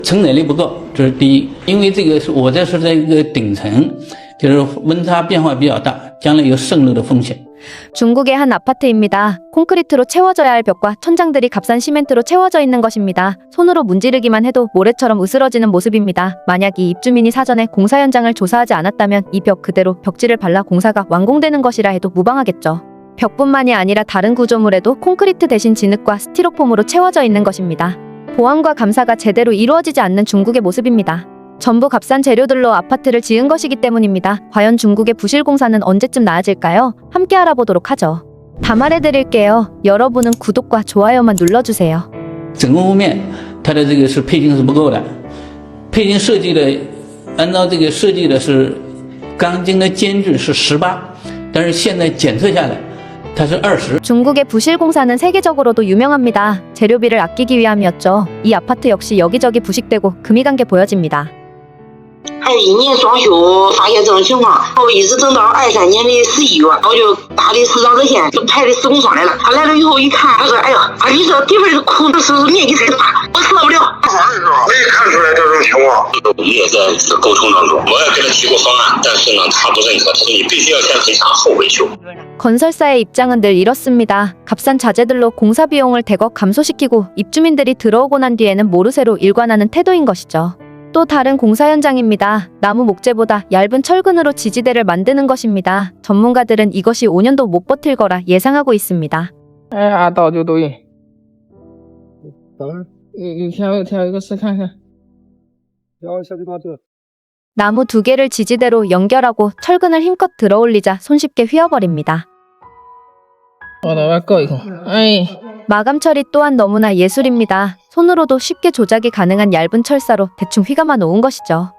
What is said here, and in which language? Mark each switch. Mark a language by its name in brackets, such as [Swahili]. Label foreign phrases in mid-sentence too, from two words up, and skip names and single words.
[Chinese] 承载力不够，这是第一。因为这个是我这是在一个顶层，就是温差变化比较大，将来有渗漏的风险。 [Korean] 중국의 한 아파트입니다. 콘크리트로 채워져야 할 벽과 천장들이 값싼 시멘트로 채워져 있는 것입니다. 손으로 문지르기만 해도 모래처럼 으스러지는 모습입니다. 만약 이 입주민이 사전에 공사 현장을 조사하지 않았다면 이 벽 그대로 벽지를 발라 공사가 완공되는 것이라 해도 무방하겠죠. 벽뿐만이 아니라 다른 구조물에도 콘크리트 대신 진흙과 스티로폼으로 채워져 있는 것입니다. 보안과 감사가 제대로 이루어지지 않는 중국의 모습입니다. 전부 값싼 재료들로 아파트를 지은 것이기 때문입니다. 과연 중국의 부실 공사는 언제쯤 나아질까요? 함께 알아보도록 하죠. 다 말해드릴게요. 여러분은 구독과 좋아요만 눌러주세요. [Chinese] 整个屋面它的这个是配筋是不够的，配筋设计的按照这个设计的是钢筋的间距是18，但是现在检测下来它是20。 [Korean] 중국의 부실 공사는 세계적으로도 유명합니다. 재료비를 아끼기 위함이었죠. 이 아파트 역시 여기저기 부식되고 금이 간 게 보여집니다. [Chinese] 21 年装修发现这种情况，然后一直等到23年的11月，然后就打的市长热线，就派的施工方来了。他来了以后一看，他说：“哎呀，你这地方的空是面积太大，我受不了。” 没看出来这种情况，也在沟通当中。我也给他提过方案，但是呢，他不认可，他说你必须要先赔偿后维修。 [Korean] 건설사의 입장은 늘 이렇습니다. 값싼 자재들로 공사 비용을 대거 감소시키고 입주민들이 들어오고 난 뒤에는 모르쇠로 일관하는 태도인 것이죠. 또 다른 공사 현장입니다. 나무 목재보다 얇은 철근으로 지지대를 만드는 것입니다. 전문가들은 이것이 5년도 못 버틸 거라 예상하고 있습니다. [Chinese] 哎，按到就对。等会儿，挑一个试看看。挑一下这把这。 [Korean] 나무 2개를 지지대로 연결하고 철근을 힘껏 들어올리자 손쉽게 휘어버립니다. 마감 처리 또한 너무나 예술입니다. 손으로도 쉽게 조작이 가능한 얇은 철사로 대충 휘감아 놓은 것이죠.